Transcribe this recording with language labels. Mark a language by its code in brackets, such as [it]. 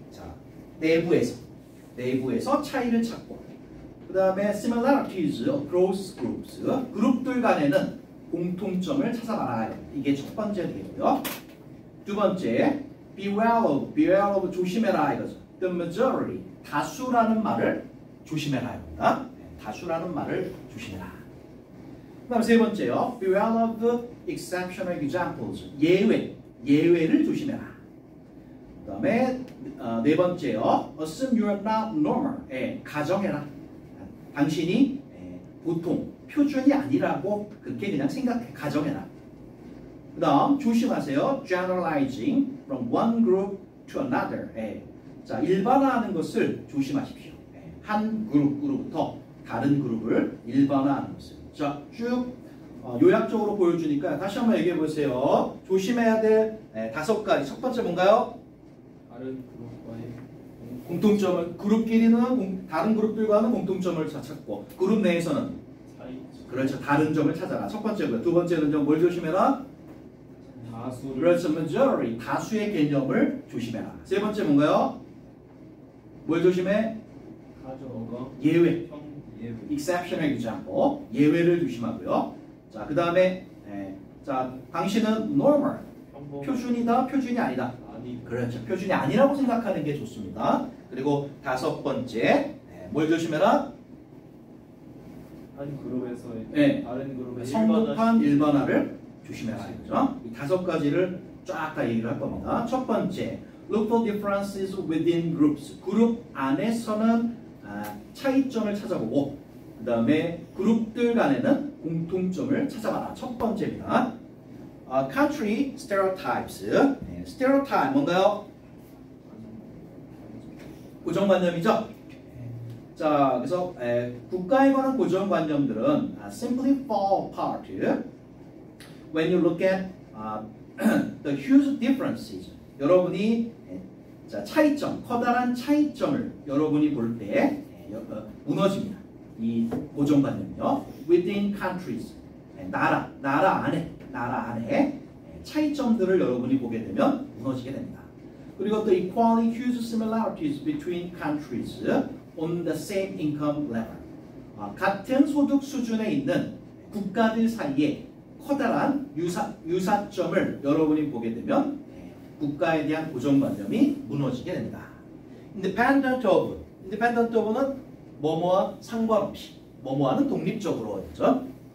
[ko] 자, 내부에서 차이를 찾고, 그 다음에 [en] similarities across groups, [ko] 그룹들 간에는 공통점을 찾아봐라. 이게 첫 번째 되고요. 두 번째, [en] beware of [ko] 조심해라 이거죠. [en] The majority, [ko] 다수라는 말을 조심해라 이겁니다. 다수라는 말을 조심해라. 그 다음 세 번째요. [en] beware of exceptional examples, [ko] 예외를 조심해라. 그 다음에 네 번째요. [en] Assume you are not normal. [ko] 가정해라. 당신이 보통 표준이 아니라고 그렇게 그냥 생각해. 가정해라. 그 다음 조심하세요. [en] Generalizing from one group to another. [ko] 자, 일반화하는 것을 조심하십시오. 한 그룹으로부터 다른 그룹을 일반화하는 것을. 자, 쭉 요약적으로 보여주니까 다시 한번 얘기해 보세요. 조심해야 될 5가지. 첫 번째 뭔가요? 다른 그룹과의 공통점을, 그룹끼리는 다른 그룹들과는 공통점을 찾고, 그룹 내에서는 그렇죠, 다른 점을 찾아라. 첫 번째고요. 두 번째는 뭘 조심해라? 다수를. 그렇죠, majority, 다수의 개념을 조심해라. 세 번째 뭔가요? 뭘 조심해? 예외. [en] exceptional example, [ko] 예외를 조심하고요. 자, 그 다음에 자, 당신은 normal, 표준이다, 표준이 아니다. 그렇죠, 표준이 아니라고 생각하는 게 좋습니다. 그리고 5번째, 뭘 조심해라? 한 그룹에서의 다른 그룹의 성급한 일반화를 조심해라. 그렇죠? 이 5가지를 쫙 다 얘기를 할 겁니다. 첫 번째, [en] look for differences within groups. [ko] 그룹 안에서는 차이점을 찾아보고, 그 다음에 그룹들 간에는 공통점을 찾아봐라. 첫 번째입니다. [en] Country stereotypes. [ko] stereotype 뭔가요? 고정관념이죠. 자, 그래서 국가에 관한 고정관념들은 [en] simply fall apart when you look at the huge differences. [ko] 여러분이 자, 차이점, 커다란 차이점을 여러분이 볼 때 무너집니다. 이 고정관념이요. [en] Within countries, [ko] 나라 안에 차이점들을 여러분이 보게 되면 무너지게 됩니다. 그리고 또 [en] equally huge similarities between countries on the same income level. [ko] 같은 소득 수준에 있는 국가들 사이에 커다란 유사점을 여러분이 보게 되면 국가에 대한 고정관념이 무너지게 됩니다. [en] Independent of [ko] 는 뭐뭐와 상관없이, 뭐뭐와는 독립적으로 했죠.